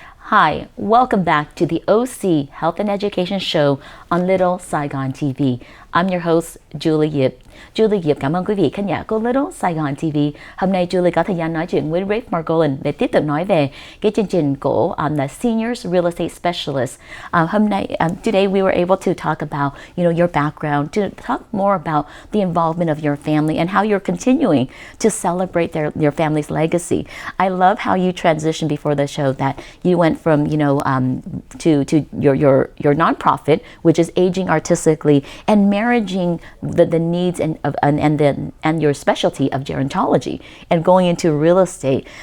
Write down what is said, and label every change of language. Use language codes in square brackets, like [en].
[en] Hi, welcome back to the OC Health and Education Show on Little Saigon TV. I'm your host, Julie Yip. [vi] Julie Yip cảm ơn quý vị khán giả của Little Saigon TV. Hôm nay Julie có thời gian nói chuyện với Raphe Margolin để tiếp tục nói về cái chương trình của the Seniors Real Estate Specialist. Hôm nay, [en] today we were able to talk about, your background, to talk more about the involvement of your family and how you're continuing to celebrate your family's legacy. I love how you transitioned before the show that you went from, to your nonprofit, which is aging artistically, and marrying the needs and your specialty of gerontology and going into real estate.